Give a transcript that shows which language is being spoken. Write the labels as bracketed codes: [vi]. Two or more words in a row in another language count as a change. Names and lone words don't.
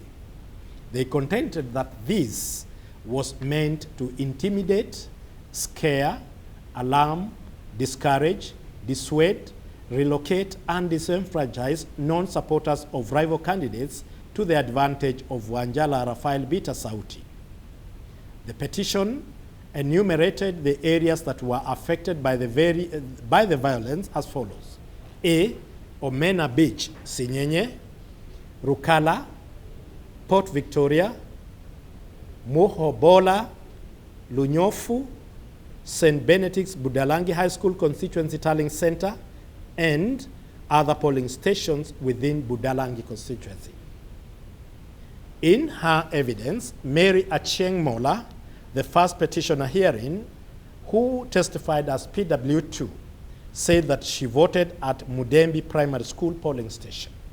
[en] They contended that this was meant to intimidate, scare, alarm, discourage, dissuade, relocate, and disenfranchise non-supporters of rival candidates to the advantage of Wanjala Raphael Bita Sauti. The petition enumerated the areas that were affected by the violence as follows. A. Omena Beach, Sinyenye, Rukala, Port Victoria, Muhobola, Lunyofu, St. Benedict's Budalang'I High School Constituency Tallying Center, and other polling stations within Budalang'I constituency. In her evidence, Mary Achieng Mola, the first petitioner herein, who testified as PW2, said that she voted at Mudembi Primary School polling station.